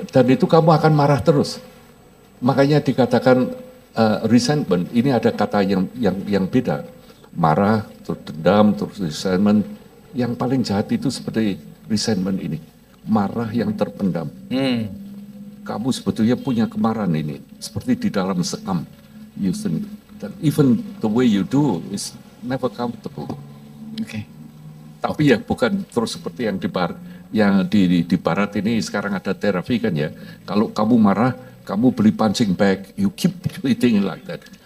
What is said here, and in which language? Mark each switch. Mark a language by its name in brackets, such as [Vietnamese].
[Indonesian] Dan itu kamu akan marah terus. Makanya dikatakan resentment, ini ada kata yang beda. Marah, terus dendam, terus resentment. Yang paling jahat itu seperti resentment ini. Marah yang terpendam. Kamu sebetulnya punya kemarahan ini. Seperti di dalam sekam. [English] Dan even the way you do is never comfortable. [Indonesian] Tapi ya bukan terus seperti yang di barat ini sekarang ada terapi kan ya. Kalau kamu marah, kamu beli punching bag, [English] you keep eating like that.